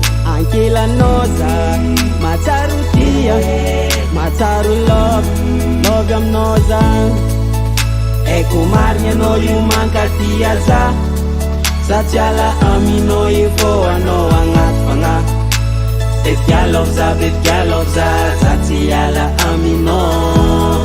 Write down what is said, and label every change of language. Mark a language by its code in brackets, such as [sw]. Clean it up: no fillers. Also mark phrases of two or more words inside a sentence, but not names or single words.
[mg] Ankelanao za matsaro tia, matsaro love aminao za. Eko marigny anao io mankatia za, sady ala aminao io fô anao agnaty fagnahy. [en] Baby I love [mg] za, za tsy ala aminao.